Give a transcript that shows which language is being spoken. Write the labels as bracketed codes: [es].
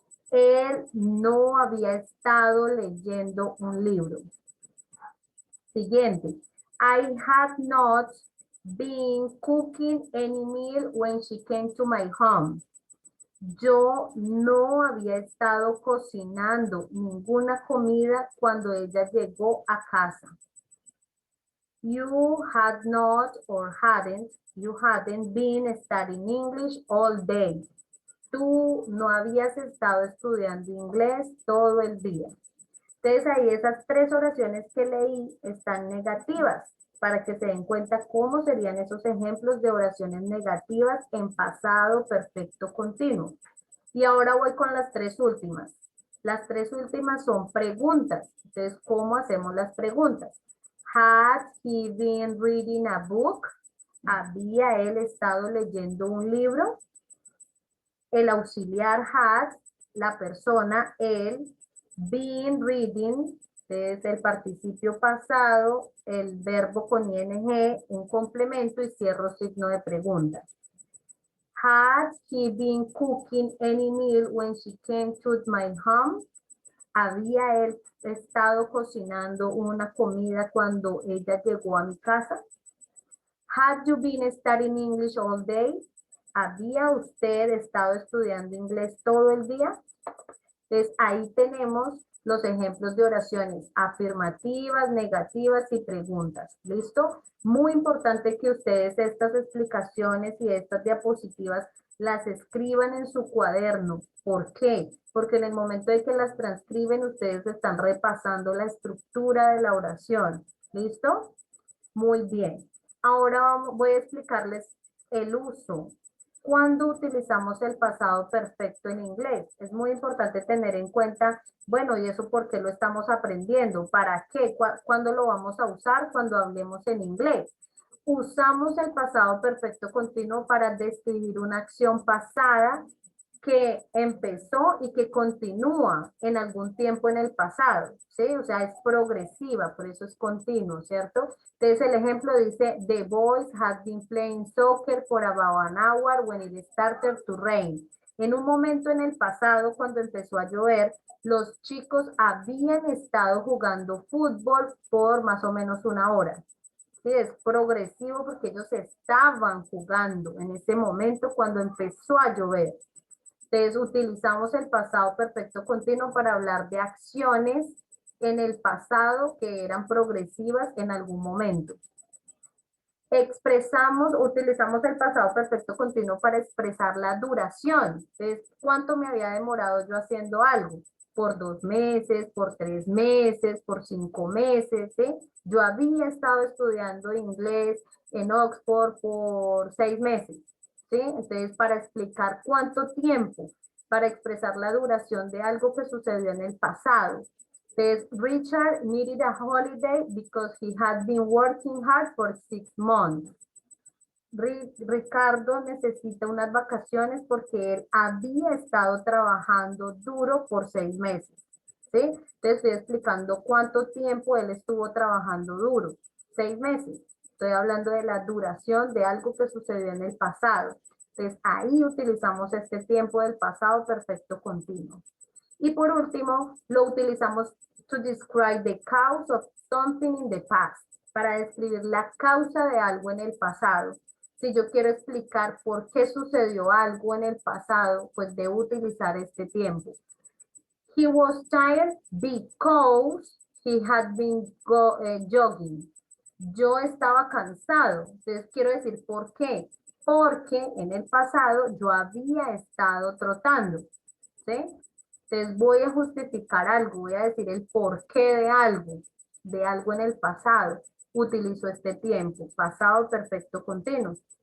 [es] Él no había estado leyendo un libro. Siguiente. [en] I had not been cooking any meal when she came to my home. [es] Yo no había estado cocinando ninguna comida cuando ella llegó a casa. [en] You had not or hadn't, you hadn't been studying English all day. [es] Tú no habías estado estudiando inglés todo el día. Entonces ahí esas 3 oraciones que leí están negativas. para que se den cuenta cómo serían esos ejemplos de oraciones negativas en pasado perfecto continuo. Y ahora voy con las tres últimas. Las tres últimas son preguntas. Entonces, ¿cómo hacemos las preguntas? [en] Had he been reading a book? [es] ¿Había él estado leyendo un libro? El auxiliar had, la persona, él, been reading, es el participio pasado, el verbo con ing, un complemento y cierro signo de pregunta. [en] Had he been cooking any meal when she came to my home? [es] ¿Había él estado cocinando una comida cuando ella llegó a mi casa? [en] Had you been studying English all day? [es] ¿Había usted estado estudiando inglés todo el día? Entonces, ahí tenemos los ejemplos de oraciones afirmativas, negativas y preguntas. ¿Listo? Muy importante que ustedes estas explicaciones y estas diapositivas las escriban en su cuaderno. ¿Por qué? Porque en el momento de que las transcriben, ustedes están repasando la estructura de la oración. ¿Listo? Muy bien. Ahora voy a explicarles el uso. ¿Cuándo utilizamos el pasado perfecto en inglés? Es muy importante tener en cuenta, bueno, ¿y eso por qué lo estamos aprendiendo? ¿Para qué? ¿Cuándo lo vamos a usar? Cuando hablemos en inglés. Usamos el pasado perfecto continuo para describir una acción pasada que empezó y que continúa en algún tiempo en el pasado, ¿sí? O sea, es progresiva, por eso es continuo, ¿cierto? Entonces el ejemplo dice, [en] the boys had been playing soccer for about an hour when it started to rain. [es] En un momento en el pasado, cuando empezó a llover, los chicos habían estado jugando fútbol por más o menos una hora. Sí, es progresivo porque ellos estaban jugando en ese momento cuando empezó a llover. Entonces, utilizamos el pasado perfecto continuo para hablar de acciones en el pasado que eran progresivas en algún momento. Utilizamos el pasado perfecto continuo para expresar la duración. Entonces, ¿cuánto me había demorado yo haciendo algo? Por 2 meses, por 3 meses, por 5 meses, ¿sí? Yo había estado estudiando inglés en Oxford por 6 meses. ¿Sí? Entonces, para explicar cuánto tiempo, para expresar la duración de algo que sucedió en el pasado. [en] Entonces, Richard needed a holiday because he had been working hard for 6 months. [es] Ricardo necesita unas vacaciones porque él había estado trabajando duro por 6 meses. ¿Sí? Te estoy explicando cuánto tiempo él estuvo trabajando duro. 6 meses. Estoy hablando de la duración de algo que sucedió en el pasado. Entonces, ahí utilizamos este tiempo del pasado perfecto continuo. Y por último, lo utilizamos [en] to describe the cause of something in the past, [es] para describir la causa de algo en el pasado. Si yo quiero explicar por qué sucedió algo en el pasado, pues debo utilizar este tiempo. [en] He was tired because he had been jogging. [es] Yo estaba cansado. Entonces quiero decir por qué. Porque en el pasado yo había estado trotando. ¿Sí? Entonces voy a justificar algo, voy a decir el porqué de algo en el pasado. Utilizo este tiempo, pasado perfecto continuo.